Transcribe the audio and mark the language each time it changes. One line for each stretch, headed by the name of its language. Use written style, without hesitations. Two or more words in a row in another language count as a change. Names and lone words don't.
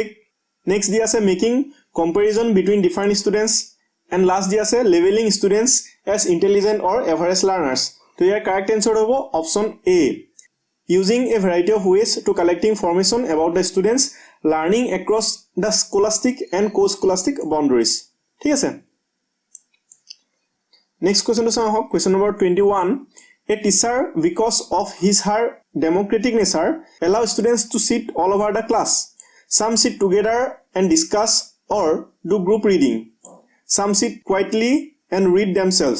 English: Next D আছে making comparison between different students, and last D আছে labeling students as intelligent or average learners.
Assamese: তো ইয়াৰ
English: correct answer হ'ব option A, using a variety of ways to collect information about the students learning across the scholastic and co-scholastic boundaries.
Assamese: ঠিক আছে,
English: Next question to say question number 21. A teacher, because of her democratic nature, allow students to sit all over the class. Some sit together and discuss or do group reading. Some sit quietly and read themselves.